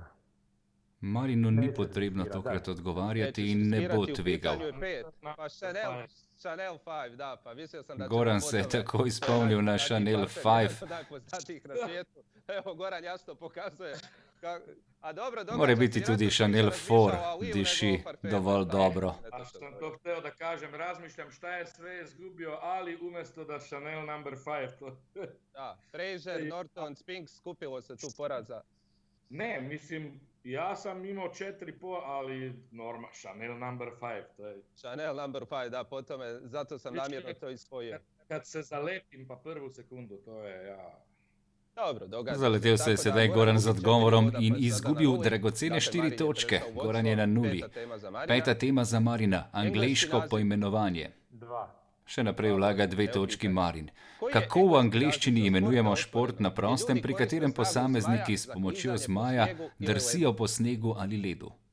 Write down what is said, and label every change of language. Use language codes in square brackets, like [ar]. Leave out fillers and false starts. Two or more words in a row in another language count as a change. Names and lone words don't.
[sl] Marinu ni potrebno tokrat odgovarjati in ne bo tvegal. [hr] Pa Chanel 5, da, pa mislio sam da će... [sl] Goran se je takoj spomnil na Chanel 5. [hr] Evo, Goran jasno pokazuje. [sl] Mora biti tudi Chanel 4, diši dovolj dobro. [sr] A što sam to hteo da kažem, razmišljam šta je sve izgubio Ali umjesto da Chanel No. 5. [hr] Da, Fraser, Norton, Spinks, skupilo se tu poraza. Ne, mislim, ja sam imao 4,5, ali Chanel No. 5, to je... Chanel No. 5, da, po tome, zato sam namjerno to isvojio. Kad se zalepim pa prvu sekundu, to je ja... [sl] Zaletel se je sedaj Goran z odgovorom in izgubil dragocene 4 točke. Goran je na 0. 5. tema za Marina, angleško poimenovanje. Še naprej vlaga 2 točki Marin. Kako v angleščini imenujemo šport na prostem, pri katerem posamezniki s pomočjo zmaja drsijo po snegu ali ledu?